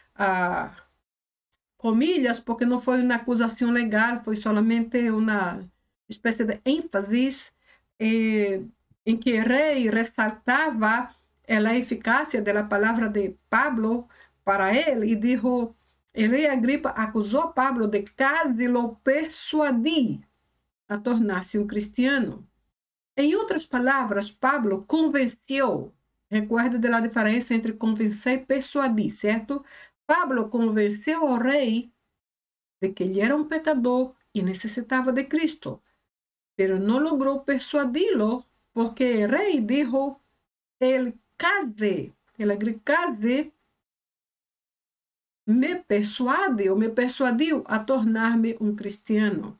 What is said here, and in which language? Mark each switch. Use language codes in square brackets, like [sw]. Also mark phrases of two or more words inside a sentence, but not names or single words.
[pt] comilhas, porque não foi uma acusação legal, foi solamente uma espécie de ênfase em que o rei ressaltava a eficácia da palavra de Pablo para ele e [es] dijo, el [pt] rei Agripa acusou Pablo de casi lo persuadir a tornar-se um cristiano. Em outras palavras, Pablo convenceu. Recuerda da diferença entre convencer e persuadir, certo? Pablo convenceu ao rei de que ele era um pecador e necessitava de Cristo, pero não logrou persuadi-lo porque o rei dijo, ele case, me persuadiu a tornar-me um cristiano.